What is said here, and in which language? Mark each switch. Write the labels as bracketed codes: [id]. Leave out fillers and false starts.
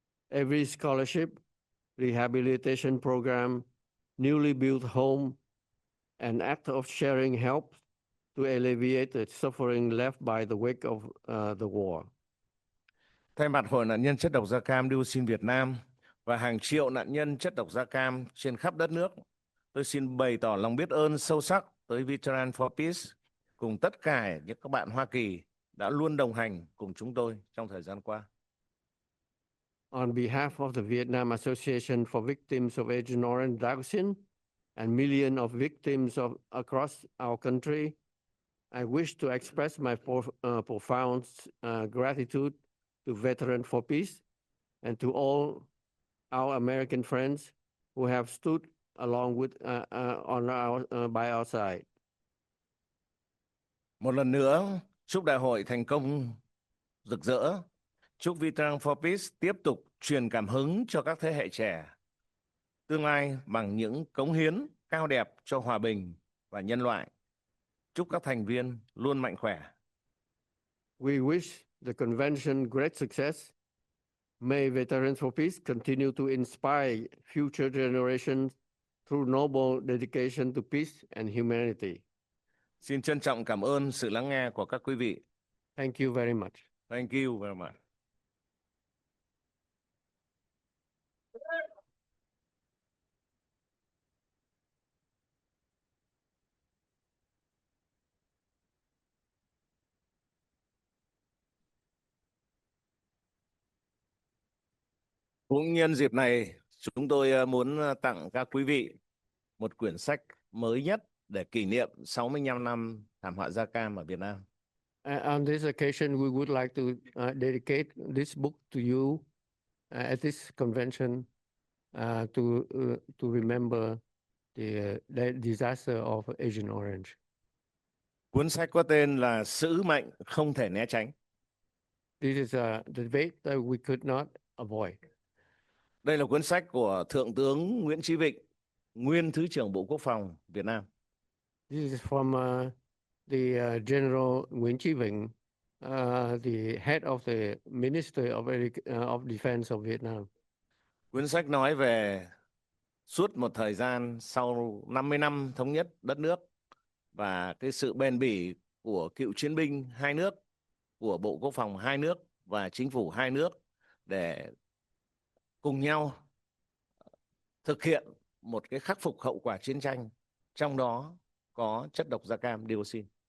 [en] Every scholarship, rehabilitation program, newly built home, an act of sharing help to alleviate the suffering left by the wake of the war. [vi] Thay mặt Hội nạn nhân chất độc da cam dioxin Việt Nam và hàng triệu nạn nhân chất độc da cam trên khắp đất nước, tôi xin bày tỏ lòng biết ơn sâu sắc tới Veterans for Peace cùng tất cả những các bạn Hoa Kỳ đã luôn đồng hành cùng chúng tôi trong thời gian qua. [en] On behalf of the Vietnam Association for Victims of Agent Orange Dioxin and millions of victims across our country, I wish to express my profound gratitude to Veterans for Peace and to all our American friends who have stood along with by our side. [vi] Một lần nữa, chúc đại hội thành công rực rỡ. Chúc Veterans for Peace tiếp tục truyền cảm hứng cho các thế hệ trẻ tương lai bằng những cống hiến cao đẹp cho hòa bình và nhân loại. Chúc các thành viên luôn mạnh khỏe. [en] We wish the convention great success. May Veterans for Peace continue to inspire future generations through noble dedication to peace and humanity. [vi] Xin trân trọng cảm ơn sự lắng nghe của các quý vị. [en] Thank you very much. Thank you very much. [vi] Cũng nhân dịp này, chúng tôi muốn tặng các quý vị một quyển sách mới nhất để kỷ niệm 65 năm thảm họa da cam ở Việt Nam. [en] On this occasion, we would like to dedicate this book to you at this convention to remember the disaster of Agent Orange. [vi] Cuốn sách có tên là Sứ mệnh không thể né tránh. [en] This is the debate that we could not avoid. [vi] Đây là cuốn sách của Thượng tướng Nguyễn Chí Vịnh, nguyên Thứ trưởng Bộ Quốc phòng Việt Nam. [en] This is from the General Nguyễn Chí Vịnh, the head of the Ministry of Defense of Vietnam. [vi] Cuốn sách nói về suốt một thời gian sau 50 năm thống nhất đất nước và cái sự bền bỉ của cựu chiến binh hai nước, của Bộ Quốc phòng hai nước và chính phủ hai nước để cùng nhau thực hiện một cái khắc phục hậu quả chiến tranh, trong đó có chất độc da cam dioxin.